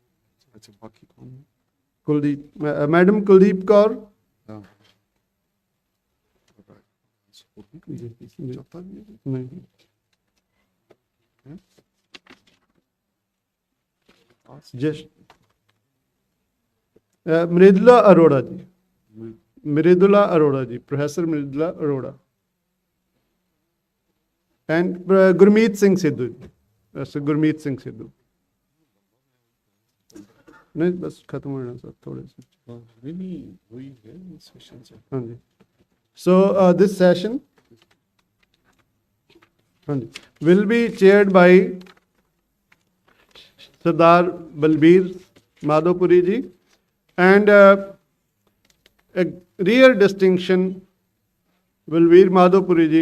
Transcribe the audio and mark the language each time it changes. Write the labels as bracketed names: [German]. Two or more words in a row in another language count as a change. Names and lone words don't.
[English] Madam Kuldeep Kaur. Just Mridula Arora ji. Mridula Arora ji, Professor Mridula Arora. And Gurmeet Singh Sidhu. Professor Gurmeet Singh Sidhu. [Hindi] नहीं बस खत्म होना सर थोड़े से। हाँ जी। [English] So this session will be chaired by Sardar Balbir Madhopuri ji, and a real distinction, Balbir Madhopuri ji.